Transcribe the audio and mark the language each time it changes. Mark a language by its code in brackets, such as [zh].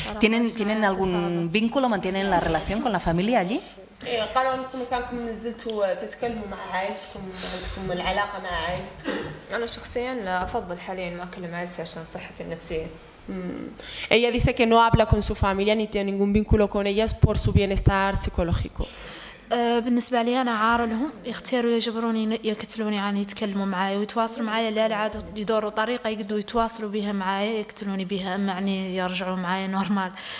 [es] ¿Tienen algún vínculo, mantienen la relación con la familia allí? [ar] قالوا انكم كانكم نزلتوا تتكلموا مع عائلتكم، عندكم العلاقه مع عائلتكم. انا شخصيا افضل حاليا ما اكلم عائلتي عشان صحتي النفسيه. [es] Ella dice que no habla con su familia ni tiene ningún vínculo con ellas por su bienestar psicológico. [ar] بالنسبة لي أنا عار لهم، يختاروا يجبروني يقتلوني عن يتكلموا معايا ويتواصلوا معايا، لا عادوا يدوروا طريقة يقدروا يتواصلوا بها معايا يقتلوني بها، أما يعني يرجعوا معايا نورمال.